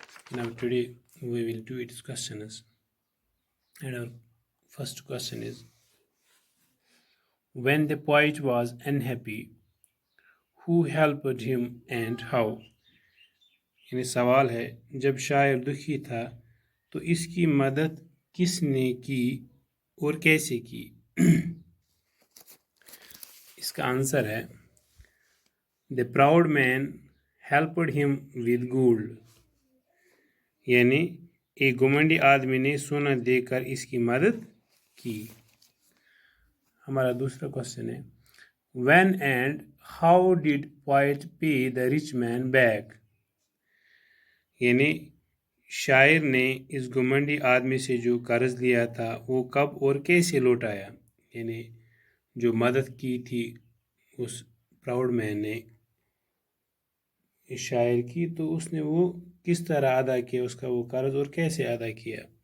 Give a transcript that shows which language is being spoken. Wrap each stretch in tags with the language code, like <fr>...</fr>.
<en>Now today we will do its questions. And our first question is, when the poet was unhappy, who helped him and how?</en> <ur>یعنی سوال ہے جب شاعر دکھی تھا تو اس کی مدد کس نے کی اور کیسے کی؟ اس کا آنسر ہے</ur> <en>The proud man helped him with gold.</en> <ur>یعنی ایک گھمنڈی آدمی نے سونا دے کر اس کی مدد کی. ہمارا دوسرا کوشچن ہے</ur> <en>When and how did poet pay the rich man back?</en> <ur>یعنی شاعر نے اس گھمنڈی آدمی سے جو قرض لیا تھا وہ کب اور کیسے لوٹایا؟ یعنی جو مدد کی تھی اس پراؤڈ مین نے شاعر کی تو اس نے وہ کس طرح ادا کیا اس کا وہ قرض اور کیسے ادا کیا؟</ur>